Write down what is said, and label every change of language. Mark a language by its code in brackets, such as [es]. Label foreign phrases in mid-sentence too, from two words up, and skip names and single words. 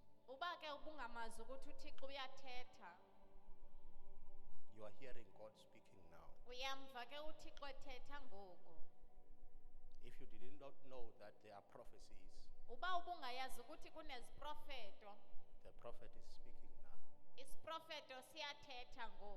[xh] Uba ke ubungamazi ukuthi uThixo uyathetha. [en] you are hearing God speaking now. [xh] Uyamva ke uThixo ethetha ngoku. [en] If you did not know that there are prophecies, [xh] Uba ubungayazi ukuthi kuneziprofeto, [en] the prophet is speaking now, [xh] isiprofeto siyathetha ngoku.